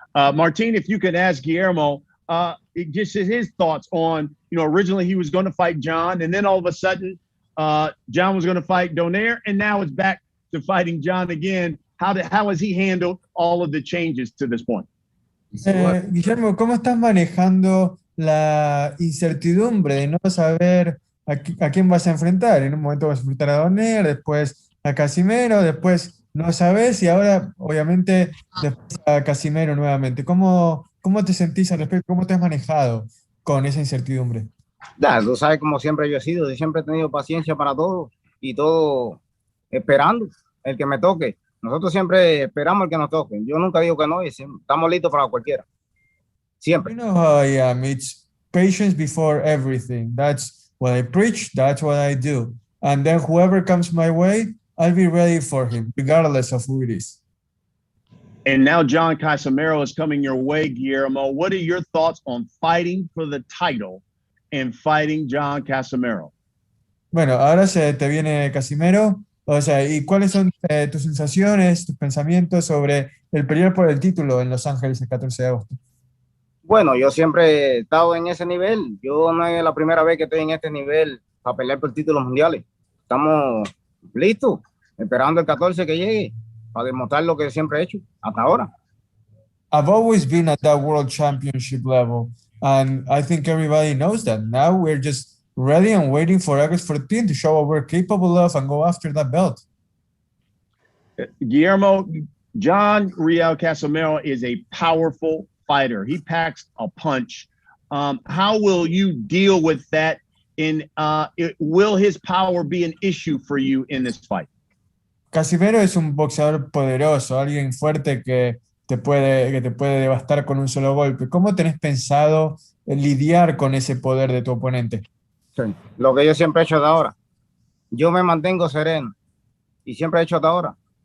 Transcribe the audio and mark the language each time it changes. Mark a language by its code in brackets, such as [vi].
[en] Martin, if you could ask Guillermo, just his thoughts on, originally he was going to fight John, and then all of a sudden John was going to fight Donaire, and now it's back to fighting John again. How has he handled all of the changes to this point? [es] Guillermo, ¿cómo estás manejando la incertidumbre de no saber a quién vas a enfrentar? En un momento vas a enfrentar a Donaire, después a Casimero, después no sabes, y ahora obviamente después a Casimero nuevamente. ¿Cómo te sentís al respecto? ¿Cómo te has manejado con esa incertidumbre? Tú sabes cómo siempre yo he sido, yo siempre he tenido paciencia para todo y todo esperando el que me toque. Nosotros siempre esperamos el que nos toque. Yo nunca digo que no y estamos listos para cualquiera. Siempre. [en] You know how I am. It's patience before everything. That's what I preach. That's what I do. And then whoever comes my way, I'll be ready for him, regardless of who it is. And now John Casimero is coming your way, Guillermo. What are your thoughts on fighting for the title and fighting John Casimero? [es] Bueno, ahora se te viene Casimero. O sea, ¿y cuáles son tus sensaciones, tus pensamientos sobre el pelear por el título en Los Ángeles el 14 de agosto? Bueno, yo siempre he estado en ese nivel. Yo no es la primera vez que estoy en este nivel para pelear por títulos mundiales. Estamos listos, esperando el 14 que llegue para demostrar lo que siempre he hecho hasta ahora. [en] I've always been at that world championship level, and I think everybody knows that. Now we're just ready and waiting for August 14 to show what we're capable of and go after that belt. Guillermo, John Riel Casimero is a powerful fighter. He packs a punch. How will you deal with that? Will his power be an issue for you in this fight? [es] Casimero es un boxeador poderoso, alguien fuerte que te puede devastar con un solo golpe. ¿Cómo tenés pensado lidiar con ese poder de tu oponente? Sí. Lo que yo siempre he hecho hasta ahora. Yo me mantengo sereno y siempre he hecho hasta ahora.